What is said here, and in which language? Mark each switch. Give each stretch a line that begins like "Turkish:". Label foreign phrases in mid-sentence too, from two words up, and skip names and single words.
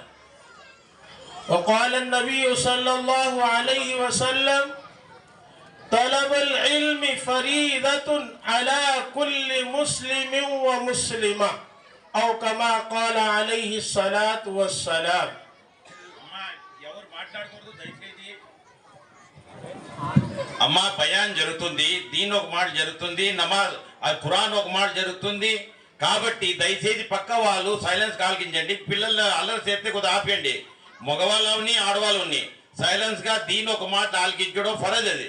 Arabic: وقال النبي صلى الله عليه وسلم طلب العلم فريضة على كل مسلم ومسلمة أو كما قال عليه الصلاة والسلام.
Telugu: అమ్మా బయాన్ జరుగుతుంది, దీన్ ఒక మాట జరుగుతుంది, నమాజ్ ఖురాన్ ఒక మాట జరుగుతుంది. కాబట్టి దయచేసి పక్క వాళ్ళు సైలెన్స్ కాల్గించండి. పిల్లలు అల్లరి చేస్తే కొద్దిగా ఆపేయండి. మగవాళ్ళని ఆడవాళ్ళని సైలెన్స్ గా దీని ఒక మాట ఆలకించడం ఫరజ్ అది.